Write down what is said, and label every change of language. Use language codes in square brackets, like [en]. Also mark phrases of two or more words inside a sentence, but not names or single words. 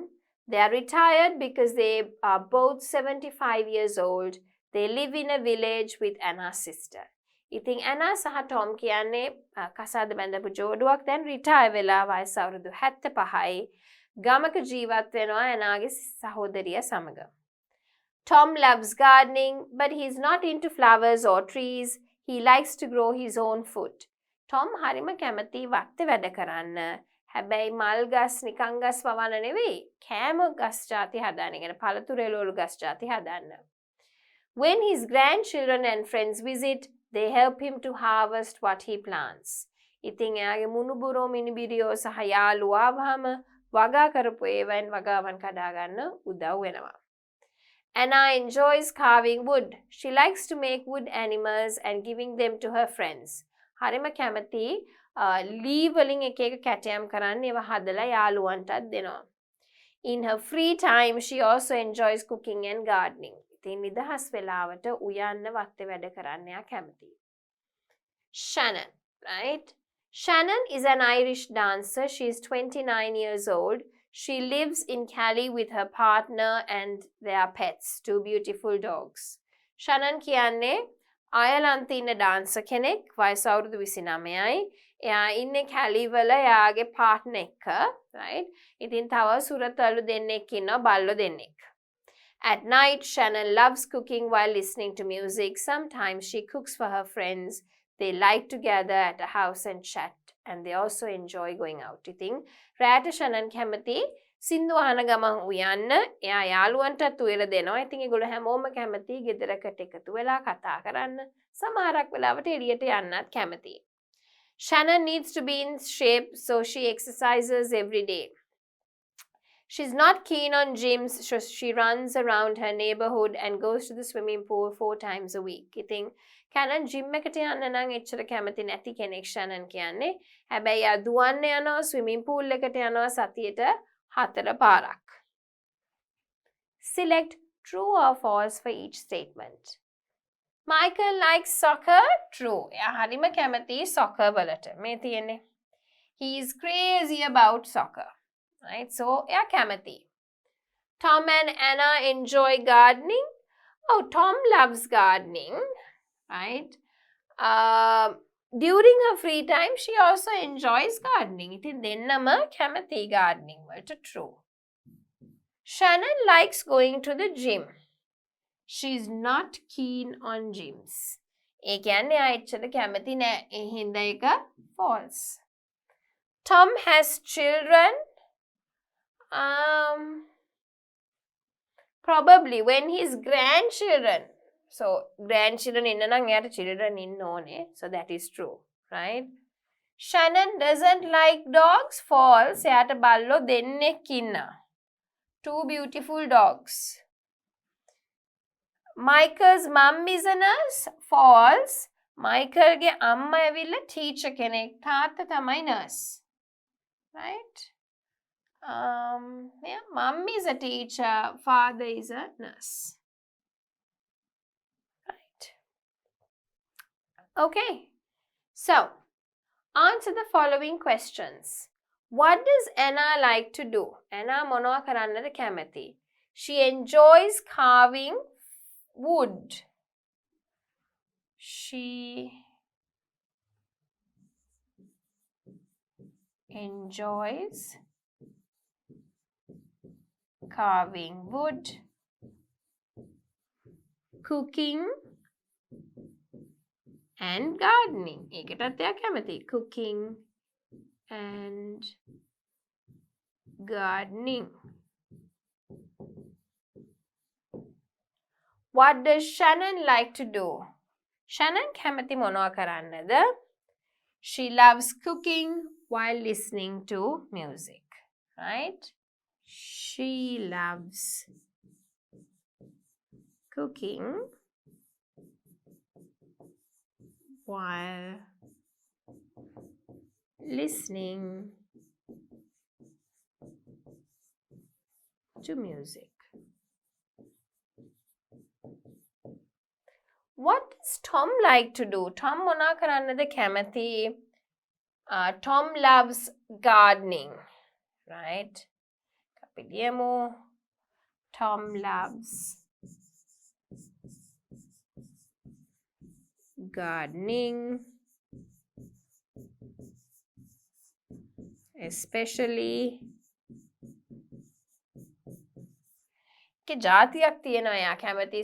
[en] They are retired because they are both 75 years old. They live in a village with Anna's sister. [si] ඉතින් Anna සහ Tom කියන්නේ කසාද බැඳපු ජෝඩුවක් දැන් retire වෙලා වයස අවුරුදු 75යි. ගමක ජීවත් වෙනවා Annaගේ සහෝදරිය සමග. [en] Tom loves gardening, but he's not into flowers or trees. He likes to grow his own food. [si] Tom හරිම කැමති වත්තේ වැඩ කරන්න. හැබැයි මල් ගස් නිකන් ගස් වවන්න නෙවෙයි කෑම ගස් ಜಾති හදන්න. කියන පළතුරු එළවලු ගස් ಜಾති හදන්න. [en] When his grandchildren and friends visit, they help him to harvest what he plants. [si] ඉතින් එයාගේ මුණුබුරෝ මිනිබිරියෝ සහ යාළුවෝ ආවම වගා කරපු ඒවායින් වගාවන් කඩා ගන්න උදව් වෙනවා. [en] Anna enjoys carving wood. She likes to make wood animals and giving them to her friends. [si] හරිම කැමති ලී වලින් එක එක කැටයම් කරන්න ඒවා හදලා යාළුවන්ටත් දෙනවා. [en] In her free time, she also enjoys cooking and gardening. [si] ඉතින් නිදහස් වෙලාවට උයන්න වත්තේ වැඩ කරන්න එයා කැමතියි. [en] Shannon, right? Shannon is an Irish dancer. She is 29 years old. She lives in Cali with her partner and their pets, 2 beautiful dogs. [si] Shannon කියන්නේ අයර්ලන්තේ ඉන්න ඩාන්සර් කෙනෙක් වයස අවුරුදු 29යි. එයා ඉන්නේ කැලි වල එයාගේ පාර්ට්නර් එක්ක, right? ඉතින් තව සුරතලු දෙන්නෙක් ඉන්නවා බල්ලෝ දෙන්නෙක්. [en] At night, Shannon loves cooking while listening to music. Sometimes she cooks for her friends. They like to gather at a house and chat, and they also enjoy going out. [si] ඉතින් රාට Shannon කැමති සින්දු අහන ගමන් උයන්න. එයා යාළුවන්ටත් උයලා දෙනවා. ඉතින් ඒගොල්ලෝ හැමෝම කැමති ගෙදරකට එකතු වෙලා කතා කරන්න. සමහරක් වෙලාවට එළියට යන්නත් කැමති. [en] Shannon needs to be in shape, so she exercises every day. She's not keen on gyms, so she runs around her neighborhood and goes to the swimming pool 4 times a week. [si] ඉතින් Shannon gym එකට යන්න නම් එච්චර කැමති නැති කෙනෙක් Shannon කියන්නේ. හැබැයි ආ දුවන්න යනවා [en] swimming pool [si] එකට යනවා සතියට 4 පාරක්. [en] Select true or false for each statement. Michael likes soccer. True. [si] එයා හරිම කැමති soccer වලට. මේ තියෙන්නේ. [en] He is crazy about soccer. Right? So, [si] එයා කැමති. [en] Tom and Anna enjoy gardening. Oh, Tom loves gardening. Right? During her free time, she also enjoys gardening. [si] ඉතින් දෙන්නම කැමති gardening වලට. [en] True. Shannon likes going to the gym. She's not keen on gyms. [si] ඒ කියන්නේ ආ එච්චර කැමති නෑ. ඒ හින්දා එක false. [en] Tom has children. Probably when his grandchildren. [si] So grandchildren ඉන්න නම් එයාට children ඉන්න ඕනේ. [en] So that is true, right? Shannon doesn't like dogs. False. [si] එයාට බල්ලෝ දෙන්නෙක් ඉන්නවා. [en] 2 beautiful dogs. Michael's mum is a nurse. False. [si] Michaelගේ අම්මා ඇවිල්ලා teacher කෙනෙක්. තාත්තා තමයි nurse. [en] Right? Yeah, mum is a teacher. Father is a nurse. Right. Okay. So, answer the following questions. What does Anna like to do? [si] Anna මොනවා කරන්නද කැමති? [en] She enjoys carving wood. She enjoys carving wood. cooking and gardening. [si] ඒකටත් එයා කැමති. [en] Cooking and gardening. What does Shannon like to do? [si] Shannon කැමති මොනවා කරන්නද? [en] She loves cooking while listening to music. Right? She loves cooking while listening to music. What does Tom like to do? [si] Tom මොනා කරන්නද කැමති? [en] Tom loves gardening, right? [si] අපි ලියමු. [en] Tom loves gardening, especially [si] ජාතියක් තියෙනවා එයා කැමති.